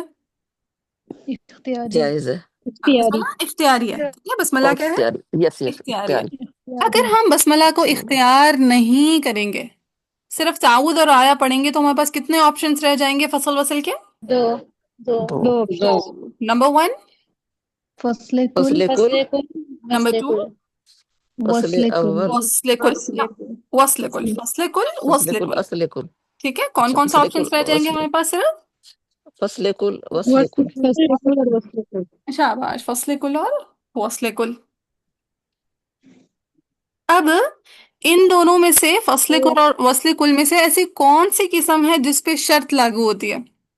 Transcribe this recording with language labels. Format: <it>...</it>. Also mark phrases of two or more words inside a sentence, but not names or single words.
<ur>اختیاری. جائز ہے. بسملہ اختیاری ہے. ٹھیک ہے، بسملہ کیا ہے؟ اختیاری.</ur> <en>yes yes</en> <ur>اختیاری ہے. اختیاری. اگر ہم بسملہ کو اختیار نہیں کریں گے، صرف تعوذ اور آیا پڑھیں گے، تو ہمارے پاس کتنے آپشنز رہ جائیں گے فصل وصل کے؟ دو. دو. دو. نمبر 1. فصل فصل کل. نمبر 2. فصل اول. وصل کل. وصل کل. فصل کل. فصل وصل کل. کل. اصل کل. ٹھیک ہے، کون اچھا، کون سا فصل کل آپشنز رہ جائیں گے وصل. ہمارے پاس صرف؟ فصل کل وصل کل. شاباش. فصل کل اور وصل کل. اب ان دونوں میں سے فصل کل اور وصل کل میں سے ایسی کون سی قسم ہے جس پہ شرط لاگو ہوتی ہے؟</ur>